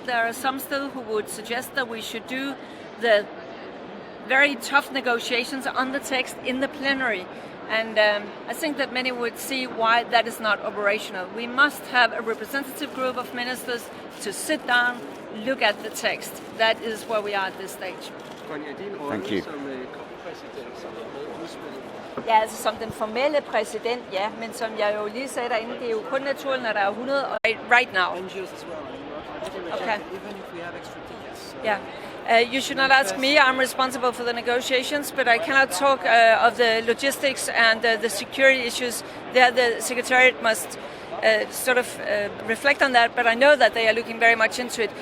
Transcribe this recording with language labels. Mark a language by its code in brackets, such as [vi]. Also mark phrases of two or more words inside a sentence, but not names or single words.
[en] There are some still who would suggest that we should do the very tough negotiations on the text in the plenary. And I think that many would see why that is not operational. We must have a representative group of ministers to sit down, look at the text. That is where we are at this stage. Thank you. [da] Ja, altså som den formelle præsident, ja, men som jeg jo lige sagde derinde, det er jo kun naturligt, når der er 100 [en] right now. Okay. Yeah. You should not ask me. I'm responsible for the negotiations, but I cannot talk of the logistics and the security issues. There, the Secretariat must reflect on that, but I know that they are looking very much into it.